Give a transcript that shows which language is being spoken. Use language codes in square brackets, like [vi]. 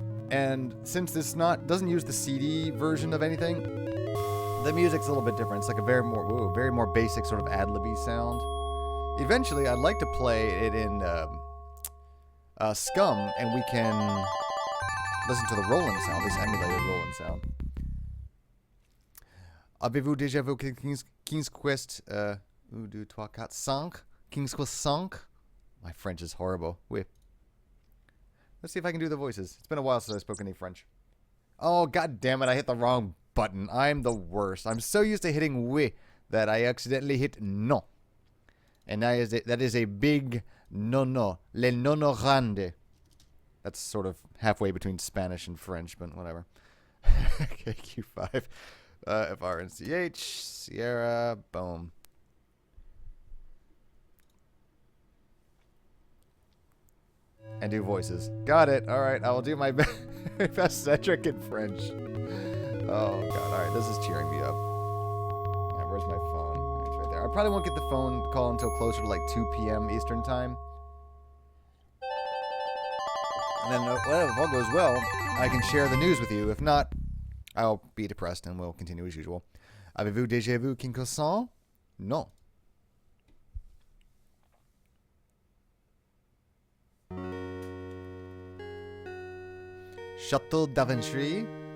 [en] And since this doesn't use the CD version of anything, the music's a little bit different. It's like a very more basic sort of ad-libby sound. Eventually, I'd like to play it in Scum, and we can listen to the Roland sound, this emulated Roland sound. [fr] Avez-vous déjà vu King's Quest 1, 2, 3, 4, 5? [en] King's Quest 5? My French is horrible. [fr] Oui. [en] Let's see if I can do the voices. It's been a while since I've spoken any French. Oh, god damn it, I hit the wrong button. I'm the worst. I'm so used to hitting oui that I accidentally hit non. And that is a big no. [fr] Le nono grande. [en] That's sort of halfway between Spanish and French, but whatever. KQ5. FRNCH. Sierra. Boom. And do voices. Got it. Alright, I will do my best Cedric in French. Oh, God. Alright, this is cheering me up. Alright, where's my phone? It's right there. I probably won't get the phone call until closer to like 2 p.m. Eastern Time. And then, well, if all goes well, I can share the news with you. If not, I'll be depressed and we'll continue as usual. [fr] Avez-vous déjà vu King Quest? Non. Château d'Aventry.